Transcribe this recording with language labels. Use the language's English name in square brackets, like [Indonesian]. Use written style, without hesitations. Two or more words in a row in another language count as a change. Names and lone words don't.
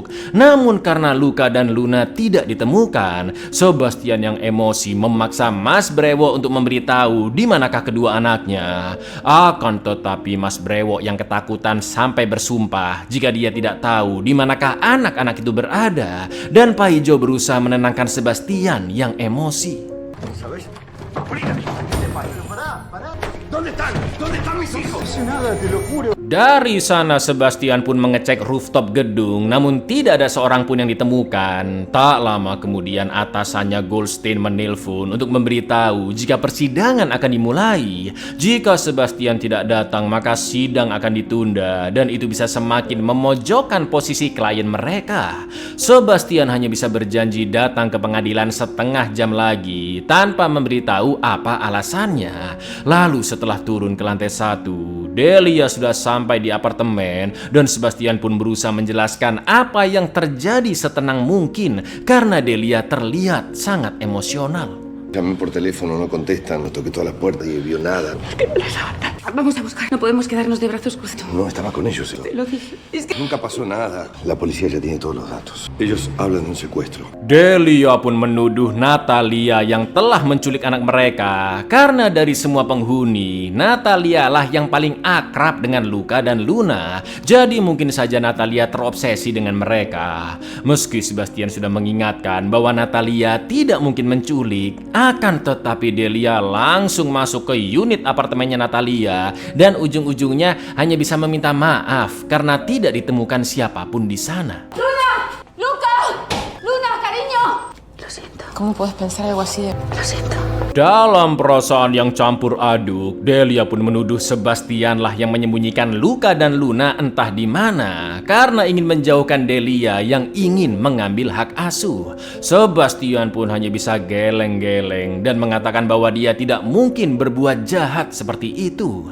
[Indonesian] Namun karena Luka dan Luna tidak ditemukan, Sebastian yang emosi memaksa Mas Brewok untuk memberitahu di manakah kedua anaknya. Akan tetapi Mas Brewok yang ketakutan sampai bersumpah jika dia tidak tahu di manakah anak-anak itu berada. Dan Paijo berusaha menenangkan Sebastian yang emosi. [Spanish] ¿Sabes? ¿Dónde están? ¿Dónde están mis hijos? No sé nada, te lo juro. [Indonesian] Dari sana Sebastian pun mengecek rooftop gedung, namun tidak ada seorang pun yang ditemukan. Tak lama kemudian atasannya Goldstein menelpon untuk memberitahu jika persidangan akan dimulai. Jika Sebastian tidak datang maka sidang akan ditunda dan itu bisa semakin memojokkan posisi klien mereka. Sebastian hanya bisa berjanji datang ke pengadilan setengah jam lagi tanpa memberitahu apa alasannya. Lalu setelah turun ke lantai 1, Delia sudah sampai di apartemen dan Sebastian pun berusaha menjelaskan apa yang terjadi setenang mungkin karena Delia terlihat sangat emosional. [Spanish] Llamé por teléfono, no contestan, no toqué todas las puertas y vio nada. Vamos a buscar. No podemos quedarnos de brazos cruzados. No, estaba con ellos. Te lo dije. Es que... Nunca pasó nada. La policía ya tiene todos los datos. Ellos hablan de un secuestro. [Indonesian] Delia pun menuduh Natalia yang telah menculik anak mereka. Karena dari semua penghuni, Natalia lah yang paling akrab dengan Luka dan Luna. Jadi mungkin saja Natalia terobsesi dengan mereka. Meski Sebastian sudah mengingatkan bahwa Natalia tidak mungkin menculik, akan tetapi Delia langsung masuk ke unit apartemennya Natalia dan ujung-ujungnya hanya bisa meminta maaf karena tidak ditemukan siapapun di sana. [Spanish] ¡Luna! ¡Luca! ¡Luna, cariño! Lo siento. ¿Cómo puedes pensar algo así? Lo siento. [Indonesian] Dalam perasaan yang campur aduk, Delia pun menuduh Sebastian lah yang menyembunyikan Luka dan Luna entah di mana karena ingin menjauhkan Delia yang ingin mengambil hak asuh. Sebastian pun hanya bisa geleng-geleng dan mengatakan bahwa dia tidak mungkin berbuat jahat seperti itu.